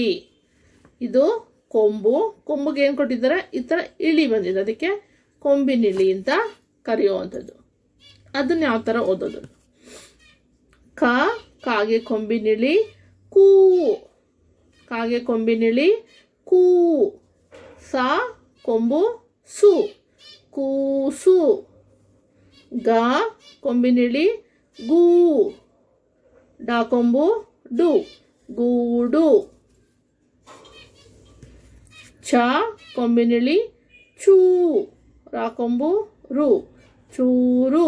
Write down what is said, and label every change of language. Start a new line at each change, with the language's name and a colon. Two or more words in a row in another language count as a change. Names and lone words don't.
Kannada: ಇದು ಕೊಂಬು, ಕೊಂಬಿಗೆ ಏನು ಕೊಟ್ಟಿದ್ದಾರೆ, ಈ ಥರ ಇಳಿ ಬಂದಿದೆ, ಅದಕ್ಕೆ ಕೊಂಬಿನಿಳಿ ಅಂತ ಕರೆಯುವಂಥದ್ದು. ಅದನ್ನ ಯಾವ ಥರ ಓದೋದು? ಕಾಗೆ ಕೊಂಬಿನಿಳಿ ಕೂ, ಕಾಗೆ ಕೊಂಬಿನಿಳಿ ಕೂ. ಸಾ ಕೊಂಬು ಸು, ಕೂಸು. ಗ ಕೊಂಬಿನಿಳಿ ಗೂ, ಡ ಕೊಂಬು ಡು, ಗೂಡು. ಚ ಕೊಂಬಿನಿಳಿ ಚೂ, ರಾ ಕೊಂಬು ರು, ಚೂರು.